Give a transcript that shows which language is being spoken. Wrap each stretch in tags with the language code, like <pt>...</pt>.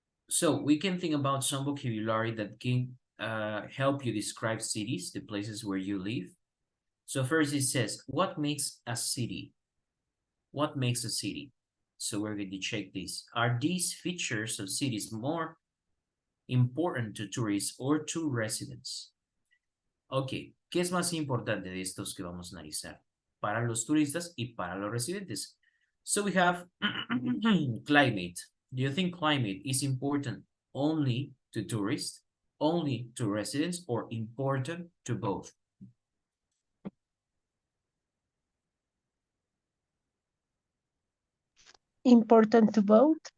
<en>So we can think about some vocabulary that can help you describe cities, the places where you live. So first it says, what makes a city? What makes a city? So we're going to check this. Are these features of cities more important to tourists or to residents?</en> <es>Ok, ¿qué es más importante de estos que vamos a analizar? Para los turistas y para los residentes.</es> <en>So we have climate. Do you think climate is important only to tourists, only to residents, or important to both? Important to both.</en>